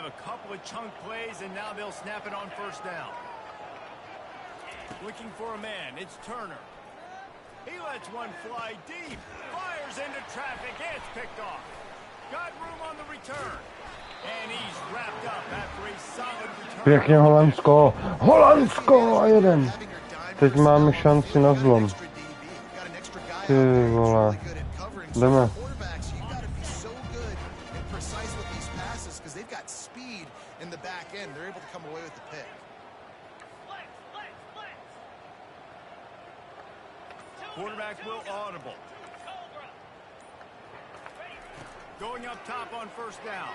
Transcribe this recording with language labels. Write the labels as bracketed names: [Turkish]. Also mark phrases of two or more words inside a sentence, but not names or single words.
[English] A couple of chunk plays, and now they'll snap it on first down. Looking for a man. It's Turner. He lets one fly deep. Fires into traffic. It's picked off. Got room on the return. And he's wrapped up after a solid return. [Czech] Pěkně Holandsko. Holandsko! A jeden. Teď máme šanci na zlom. Ty vole. Jdeme. [English] In the back end, they're able to come away with the pick. Quarterback will audible. Going up top on first down.